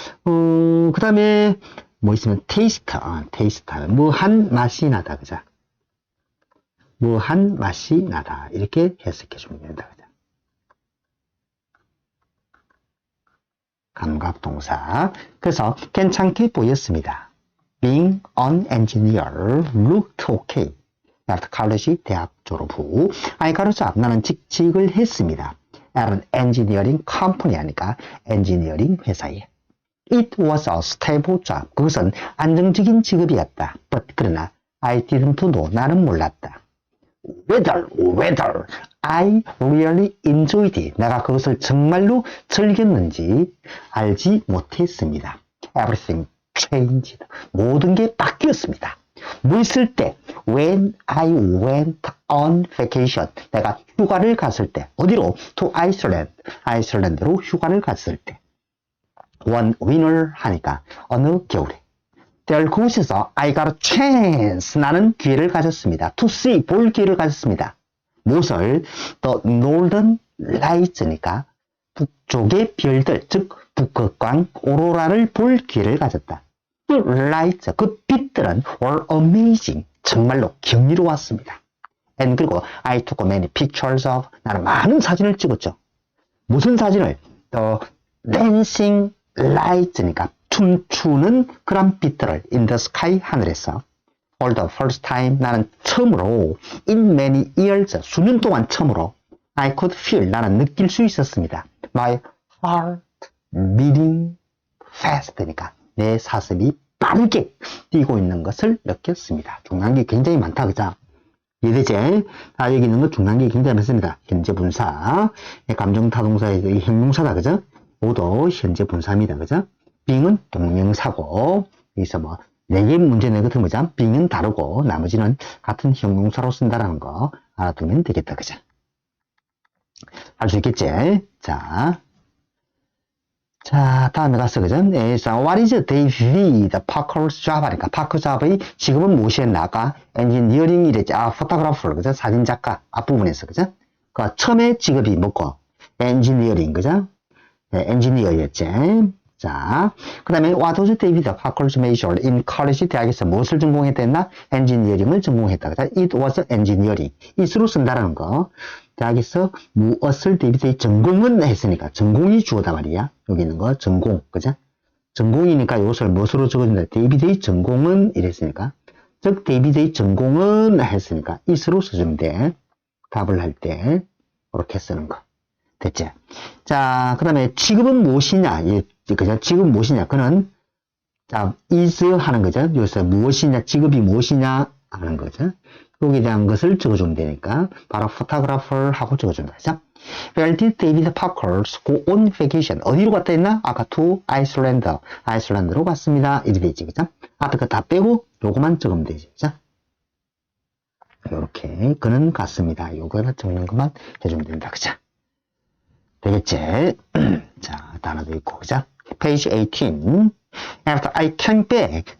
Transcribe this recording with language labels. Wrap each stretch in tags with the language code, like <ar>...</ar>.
<ko>그 다음에 뭐 있으면 taste. taste 하면 뭐한 맛이 나다. 그죠? 뭐한 맛이 나다. 이렇게 해석해 주면 된다. 그죠? 감각동사. 그래서 괜찮게 보였습니다.</ko> <en>Being an engineer looked okay. at college</en> <ko>대학 졸업 후</ko> <en>I got a job.</en> <ko>나는 직직을 했습니다.</ko> <en>at an engineering company</en> <ko>하니까 엔지니어링 회사에.</ko> <en>It was a stable job.</en> <ko>그것은 안정적인 직업이었다.</ko> <en>But</en> <ko>그러나</ko> <en>I didn't know.</en> <ko>나는 몰랐다.</ko> <en>whether I really enjoyed it.</en> <ko>내가 그것을 정말로 즐겼는지 알지 못했습니다.</ko> <en>Everything changed.</en> <ko>모든 게 바뀌었습니다. 뭐 있을 때?</ko> <en>When I went on vacation.</en> <ko>내가 휴가를 갔을 때. 어디로?</ko> <en>To Iceland.</en> <ko>아이슬란드로 휴가를 갔을 때.</ko> <en>One winter</en> <ko>하니까 어느 겨울에.</ko> <en>there</en> <ko>그곳에서</ko> <en>I got a chance.</en> <ko>나는 기회를 가졌습니다.</ko> <en>to see.</en> <ko>볼 기회를 가졌습니다. 무엇을?</ko> <en>The northern lights</en> <ko>니까 북쪽의 별들, 즉 북극광 오로라를 볼 기회를 가졌다.</ko> <en>The lights,</en> <ko>그 빛들은</ko> <en>were amazing.</en> <ko>정말로 경이로웠습니다.</ko> <en>And</en> <ko>그리고</ko> <en>I took many pictures of.</en> <ko>나는 많은 사진을 찍었죠. 무슨 사진을?</ko> <en>The dancing lights</en> <ko>니까 춤추는 그런 빛들을</ko> <en>in the sky</en> <ko>하늘에서</ko> <en>for the first time</en> <ko>나는 처음으로</ko> <en>in many years</en> <ko>수년 동안 처음으로</ko> <en>I could feel</en> <ko>나는 느낄 수 있었습니다.</ko> <en>My heart beating fast</en> <ko>니까 내 사슴이 빠르게 뛰고 있는 것을 느꼈습니다. 중요한 게 굉장히 많다. 그죠? 이해되지? 여기 있는 거 중요한 게 굉장히 많습니다. 현재 분사, 감정타동사의 형용사다. 그죠? 모두 현재 분사입니다. 그죠? being은 동명사고, 여기서 뭐, 4개 문제 내거든, 뭐죠? being은 다르고, 나머지는 같은 형용사로 쓴다라는 거 알아두면 되겠다. 그죠? 할 수 있겠지? 자, 다음에 가서, 그죠?</ko> <en>What is David Parker's job?</en> <ko>하니까, 파커 잡의 직업은 무엇이었나? 아까 엔지니어링 이랬지. 포토그래퍼, 그죠? 사진작가, 앞부분에서, 그죠? 그, 처음에 직업이 뭐고? 엔지니어링, 그죠? 네, 엔지니어였지. 자, 그 다음에</ko> <en>What was David Parker's major in college?</en> <ko>대학에서 무엇을 전공했다? 엔지니어링을 전공했다. 그죠?</ko> <en>It was engineering.</en> <ko>it으로 쓴다라는 거. 대학에서 무엇을 데이비드의 전공은 했으니까 전공이 주어다 말이야. 여기 있는 거 전공, 그죠? 전공이니까 이것을 무엇으로 적어준다? 데이비드의 전공은 이랬으니까, 즉 데이비드의 전공은 했으니까 it으로 써주면 돼. 답을 할 때 이렇게 쓰는 거. 됐지? 자, 그 다음에 직업은 무엇이냐? 그죠? 직업은 무엇이냐? 그는 자, is 하는 거죠. 여기서 무엇이냐? 직업이 무엇이냐? 하는 거죠. 여기에 대한 것을 적어주면 되니까 바로 photographer 하고 적어준다. 그죠?</ko> <en>Where did David Parker go on vacation?</en> <ko>어디로 갔다 했나? 아까</ko> <en>to Iceland.</en> <ko>아이슬란드로 갔습니다. 이렇게 되지. 그죠? 앞에 거 다 빼고 요거만 적으면 되지. 그죠? 요렇게 그는 갔습니다. 요거를 적는 것만 해주면 된다. 그죠? 되겠지? 자, 단어도 있고. 그죠?</ko> <en>Page 18. After I came back.</en>